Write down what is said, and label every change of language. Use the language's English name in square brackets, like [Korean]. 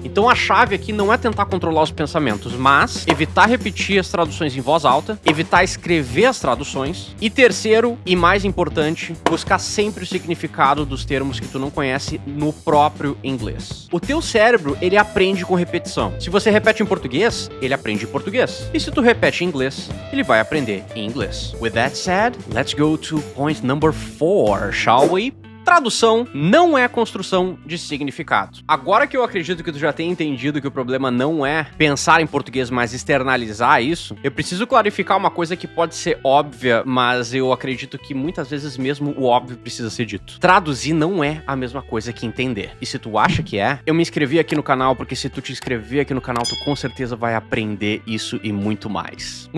[Portuguese] Então a chave aqui não é tentar controlar os pensamentos, mas evitar repetir as traduções em voz alta, evitar escrever as traduções e terceiro e mais importante, buscar sempre o significado dos termos que tu não conhece no próprio inglês. O teu cérebro, ele aprende com repetição. Se você repete em português, ele aprende em português. E se tu repete em inglês, ele vai aprender em inglês. [English] With that said, let's go to point number 4, shall we? [Portuguese] Tradução não é construção de significado. Agora que eu acredito que tu já tenha entendido que o problema não é pensar em português, mas externalizar isso, eu preciso clarificar uma coisa que pode ser óbvia, mas eu acredito que muitas vezes mesmo o óbvio precisa ser dito. Traduzir não é a mesma coisa que entender. E se tu acha que é, eu me inscrevi aqui no canal, porque se tu te inscrever aqui no canal, tu com certeza vai aprender isso e muito mais.